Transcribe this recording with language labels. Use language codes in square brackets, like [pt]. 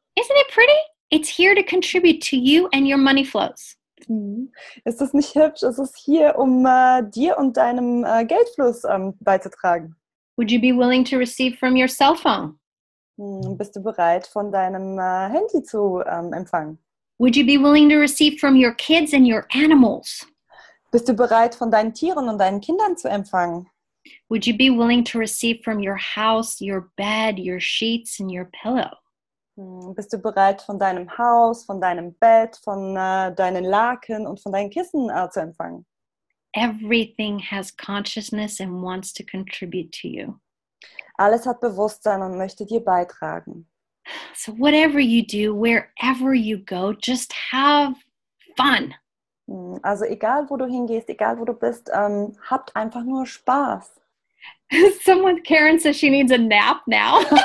[en] Isn't it pretty? It's here to contribute to you and your money flows. [de] Ist das nicht hübsch? Es ist hier, um dir und deinem Geldfluss beizutragen. [en] Would you be willing to receive from your cell phone? [de] Bist du bereit, von deinem Handy zu empfangen? [en] Would you be willing to receive from your kids and your animals? [de] Bist du bereit, von deinen Tieren und deinen Kindern zu empfangen? [en] Would you be willing to receive from your house, your bed, your sheets, and your pillow? [de] Bist du bereit, von deinem Haus, von deinem Bett, von deinen Laken und von deinen Kissen zu empfangen? [en] Everything has consciousness and wants to contribute to you. [de] Alles hat Bewusstsein und möchte dir beitragen. [en] So whatever you do, wherever you go, just have fun. [de] Also egal, wo du hingehst, egal, wo du bist, habt einfach nur Spaß. [en] Karen says she needs a nap now.